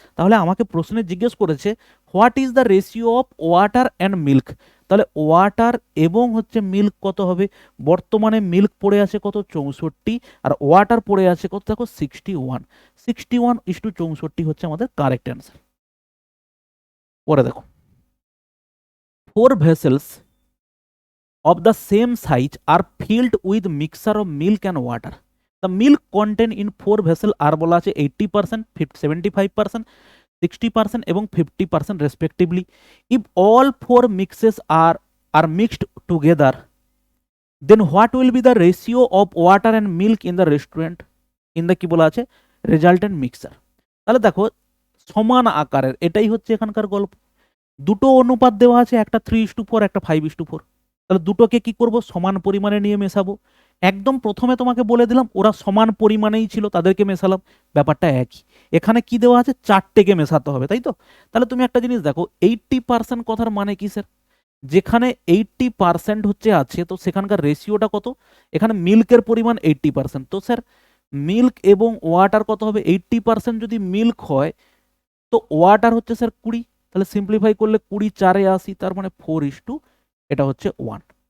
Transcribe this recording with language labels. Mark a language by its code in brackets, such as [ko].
[bn] তাহলে আমাকে প্রশ্নে জিজ্ঞেস করেছে [en] what is the ratio of water and milk, [bn] তাহলে ওয়াটার এবং হচ্ছে মিল্ক কত হবে, বর্তমানে মিল্ক পড়ে আছে কত 64 আর ওয়াটার পড়ে আছে কত দেখো 61, 61:64 হচ্ছে আমাদের কারেক্ট অ্যান্সার। পরে দেখো [en] 4 vessels of the same size are filled with mixture of milk and water. The milk content in 4 vessel are [bn] বলা আছে [en] 80%, 75%, 60% [bn] এবং [en] 50% respectively. If all 4 mixes are mixed together, then what will be the ratio of water and milk in the restaurant in the [bn] কি বলা আছে [en] resultant mixture? [bn] তাহলে দেখো সমান আকারের, এটাই হচ্ছে এখানকার গল্প। দুটো অনুপাত দেওয়া আছে, একটা 3:4 একটা 5:4। তাহলে দুটোকে কি করব, সমান পরিমাণে নিয়ে মেশাবো। একদম প্রথমে তোমাকে বলে দিলাম ওরা সমান পরিমাণেই ছিল, তাদেরকে মেশালাম, ব্যাপারটা একই। এখানে কি দেওয়া আছে, 4টেকে মেশাতে হবে, তাই তো। তাহলে তুমি একটা জিনিস দেখো 80% কথার মানে কি স্যার, যেখানে 80% হচ্ছে আছে, তো সেখানকার রেশিওটা কত, এখানে মিল্কের পরিমাণ 80%, তো স্যার মিল্ক এবং ওয়াটার কত হবে, 80% যদি মিল্ক হয় তো ওয়াটার হচ্ছে স্যার 20, তাহলে সিম্পলিফাই করলে 20 4-এ 80, তার মানে 4:, এটা হচ্ছে 1।